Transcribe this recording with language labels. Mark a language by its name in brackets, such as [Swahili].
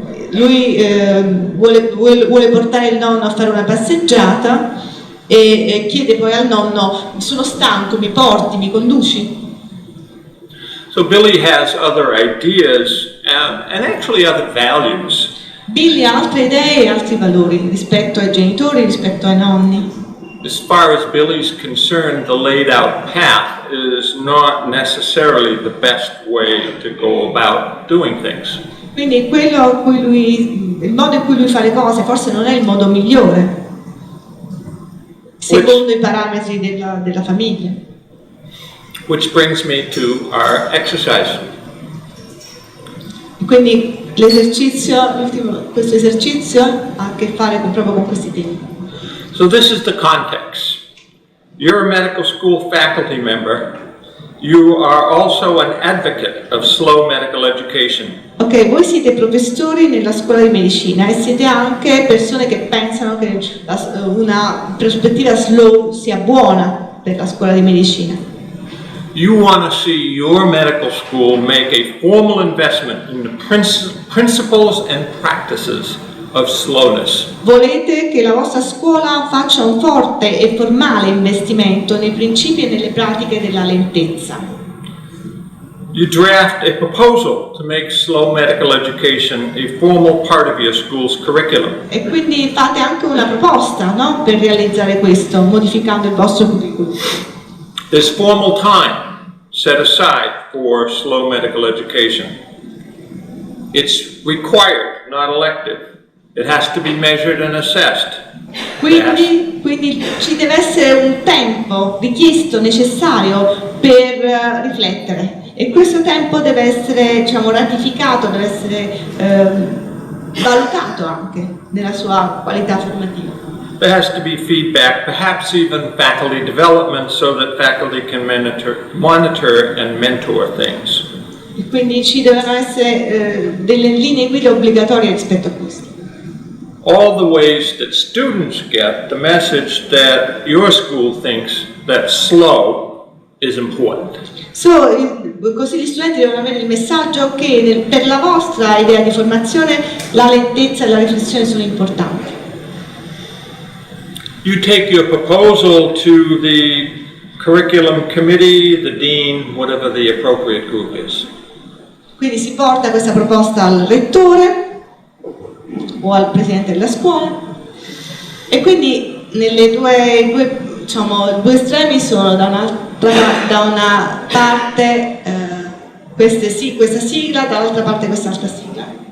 [Italian] Lui vuole portare il nonno a fare una passeggiata e chiede poi al nonno: sono stanco, mi porti, mi conduci? [English] So Billy has other ideas and actually other values. [Italian] Billy ha altre idee e altri valori rispetto ai genitori, rispetto ai nonni. [English] As far as Billy's concerned, the laid out path is not necessarily the best way to go about doing things. [Italian] Quindi il modo in cui lui fa le cose forse non è il modo migliore, secondo i parametri della famiglia. [English] Which brings me to our exercise. [Italian] Quindi l'esercizio, questo esercizio ha a che fare proprio con questi temi. [English] So this is the context. You're a medical school faculty member. You are also an advocate of slow medical education. [Italian] Ok, voi siete professori nella scuola di medicina e siete anche persone che pensano che una prospettiva slow sia buona per la scuola di medicina. [English] You want to see your medical school make a formal investment in the principles and practices of slowness. [Italian] Volete che la vostra scuola faccia un forte e formale investimento nei principi e nelle pratiche della lentezza. [English] You draft a proposal to make slow medical education a formal part of your school's curriculum. [Italian] E quindi fate anche una proposta, no? Per realizzare questo, modificando il vostro curriculum. [English] There's formal time set aside for slow medical education. It's required, not elective. It has to be measured and assessed. [Italian] Quindi ci deve essere un tempo richiesto, necessario per riflettere. E questo tempo deve essere, diciamo, ratificato, deve essere valutato anche nella sua qualità formativa. [English] There has to be feedback, perhaps even faculty development, so that faculty can monitor and mentor things. [Italian] E quindi ci devono essere delle linee guida obbligatorie rispetto a questo. [English] All the ways that students get the message that your school thinks that slow is important. [Italian] Così gli studenti devono avere il messaggio che per la vostra idea di formazione la lentezza e la riflessione sono importanti. [English] You take your proposal to the curriculum committee, the dean, whatever the appropriate group is. [Italian] Quindi si porta questa proposta al rettore o al presidente della scuola e quindi nelle due estremi sono da una parte questa sigla, dall'altra parte quest'altra sigla.